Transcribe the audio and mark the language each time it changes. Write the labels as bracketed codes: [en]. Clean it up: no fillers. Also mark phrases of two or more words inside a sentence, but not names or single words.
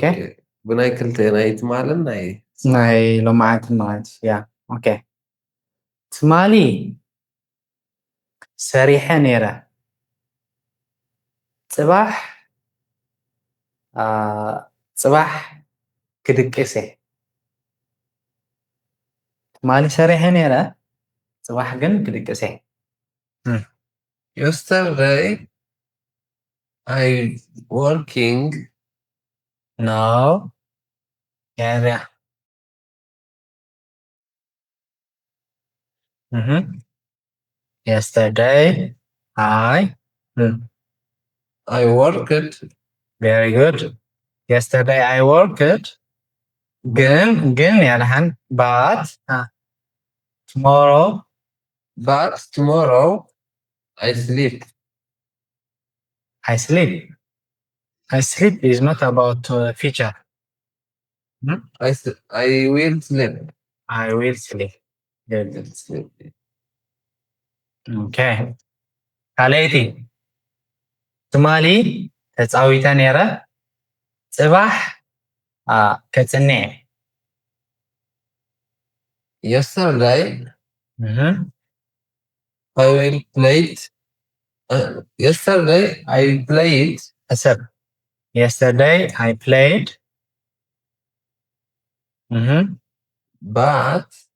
[ti] ብናይ ክልተ ናይቲ ማለት ናይ ሎማዓትን ማለት ያ ኦኬ ትማሊ ሰሪሐ ነይረ ፅባሕ ክድቅስ እየ ትማሊ ሰሪሐ ነይረ ፅባሕ ግን ክድቅስ እየ [en] yesterday I working. no yeah yesterday I worked. very good yesterday I worked [ti] ግን ያለሃን [en] but tomorrow I sleep. I sleep is not about feature I will sleep. I will sleep. Good. Sleep. Okay. [ti] ካልአይቲ ትማሊ ተፃዊተ ነይረ ፅባሕ ከፅንዕ [en] Yesterday I will played. Yesterday I played. ሰብ yesterday I played But